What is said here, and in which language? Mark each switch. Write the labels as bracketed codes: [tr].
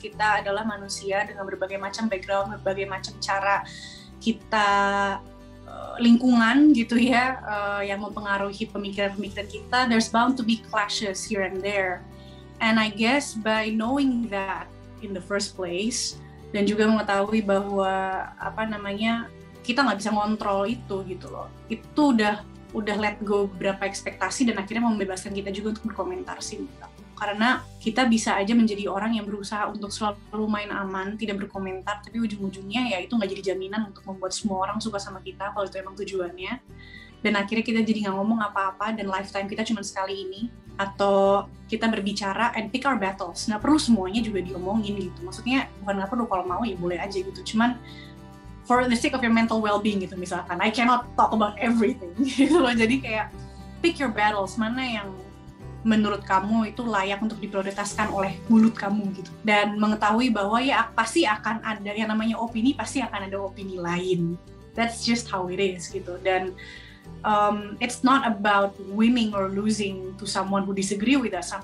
[id] Kita adalah manusia dengan berbagai macam background, berbagai macam cara kita lingkungan gitu ya yang mempengaruhi pemikiran-pemikiran kita. [en] There's bound to be clashes here and there. And I guess by knowing that in the first place [id] dan juga mengetahui bahwa kita nggak bisa ngontrol itu gitu loh. Itu udah [en] let go [id] beberapa ekspektasi dan akhirnya membebaskan kita juga untuk berkomentar sih. Karena kita bisa aja menjadi orang yang berusaha untuk selalu main aman, tidak berkomentar, tapi ujung-ujungnya ya itu nggak jadi jaminan untuk membuat semua orang suka sama kita kalau itu emang tujuannya. dan akhirnya kita jadi nggak ngomong apa-apa dan lifetime kita cuma sekali ini, atau kita berbicara [en] and pick our battles. [id] Nggak perlu semuanya juga diomongin gitu, maksudnya bukan nggak perlu, kalau mau ya boleh aja gitu, cuman [en] for the sake of your mental well-being [id] gitu misalkan, [en] I cannot talk about everything [id] gitu loh. Jadi kayak [en] pick your battles, [id] mana yang menurut kamu itu layak untuk diprioritaskan oleh mulut kamu gitu, dan mengetahui bahwa ya pasti akan ada yang namanya opini, pasti akan ada opini lain. [en] That's just how it is [id] gitu. Dan [en] it's not about winning or losing to someone who disagree with us.